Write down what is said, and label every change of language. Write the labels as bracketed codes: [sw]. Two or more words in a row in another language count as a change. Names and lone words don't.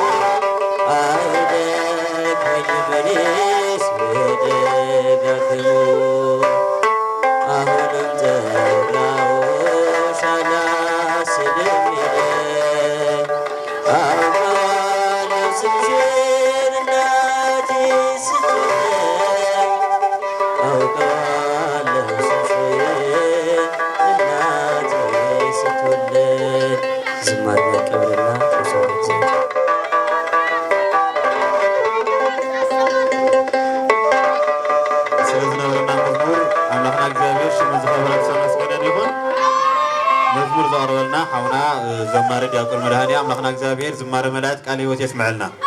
[am] አይደክመኝም እኔስ ብደጋግመው አሁንም ጠራሁሽ አላስችልም ይለኝ አውቀዋለሁ ስምሽን እናቴ ስትወልደኝ አውቀዋለሁ ስምሽን እናቴ ስትወልደኝ ዝማሬ ቀብርና ተሰውት [ti] ስለዝነበረና መዝሙር አምላኽና እግዚአብሔር ሽሙ ዝኸበረ ተመስገነን ይሁን። መዝሙር ዘቕርበልና ሓውና ዘማሪ ዲያቆን መድሃኒ ኣምላኽና እግዚአብሔር ዝማረ መላእክት ቃለ ሕይወት የስምዐልና